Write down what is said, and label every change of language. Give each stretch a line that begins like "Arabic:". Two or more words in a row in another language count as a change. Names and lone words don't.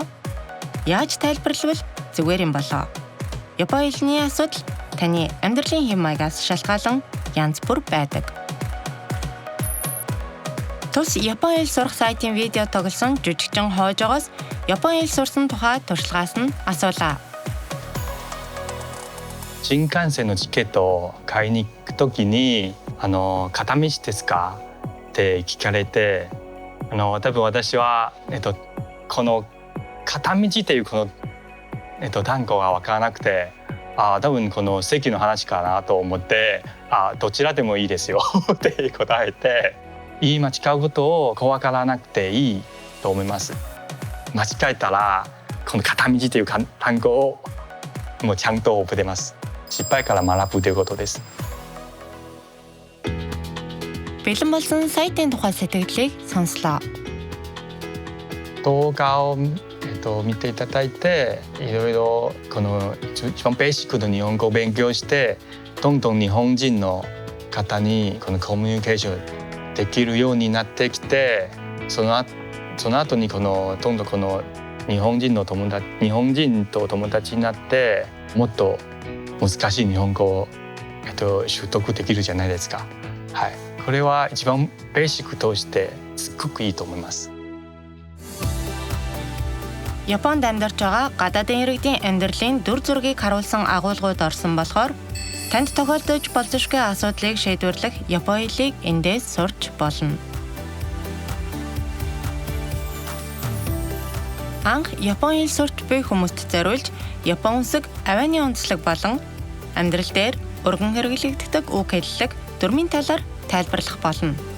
Mongolian: Яаж тайлбарлавал зүгээр юм болоо? Япон хэлний асуудал таны амьдралын хэм маягаас шалтгаалan янз бүр байдаг. Тус Япон хэл сурах сайтын видео тоглосон жүжигчин Хоожоогоос Япон хэл сурсан тухай туршлагаас нь асуулаа.
Japanese: 新幹線のチケットを買いに行くときに片道ですかって聞かれて多分私は、この片道っていうこの、単語が分からなくて多分この席の話かなと思ってどちらでもいいですよって答えて言い間違うことを怖がらなくていいと思います。間違えたらこの片道という単語をもうちゃんと覚えてます。失敗から学ぶということです。
Mongolian: Бэлэн болсон сайтын тухай сэтгэлийг сонслоо.
Japanese: 動画を、見ていただいていろいろこの一番ベーシックな日本語を勉強してどんどん日本人の方にこのコミュニケーションできるようになってきてその後にどんどんこの日本人と友達になってもっと難しい日本語を、習得できるじゃないですか。はい、これは一番ベーシックとしてすっごくいいと思います。
Mongolian: Японд амьдарч байгаа гадаадын иргэдийн амьдралын дүр зургийг харуулсан агуулгууд орсон болохоор танд тохиолдож болзошгүй асуудлыг шийдвэрлэх Япон хэлийг эндээс сурч болно. Анх Япон хэл сурч буй хүмүүст зориулж Япон үсэг, авианы онцлог болон амьдрал дээр өргөн хэрэглэгддэг үг хэллэг дөрмийн талаар тайлбарлах болно.